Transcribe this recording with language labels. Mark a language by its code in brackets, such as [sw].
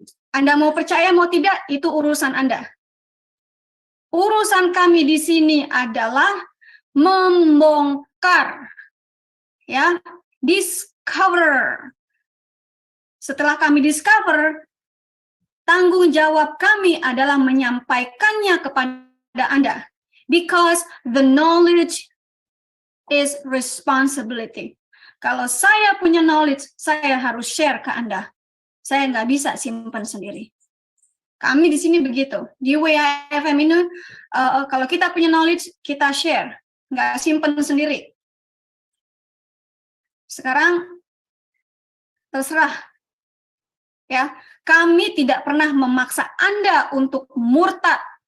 [id] Anda mau percaya, mau tidak, itu urusan Anda. Urusan kami di sini adalah membongkar, ya, discover. Setelah kami discover, tanggung jawab kami adalah menyampaikannya kepada Anda. [en] Because the knowledge is responsibility. [id] Kalau saya punya knowledge, saya harus share ke Anda. Saya nggak bisa simpan sendiri. Kami di sini begitu. Di WIFM ini, kalau kita punya knowledge, kita share. Nggak simpan sendiri. Sekarang, terserah. Ya, kami tidak pernah memaksa Anda untuk murtad.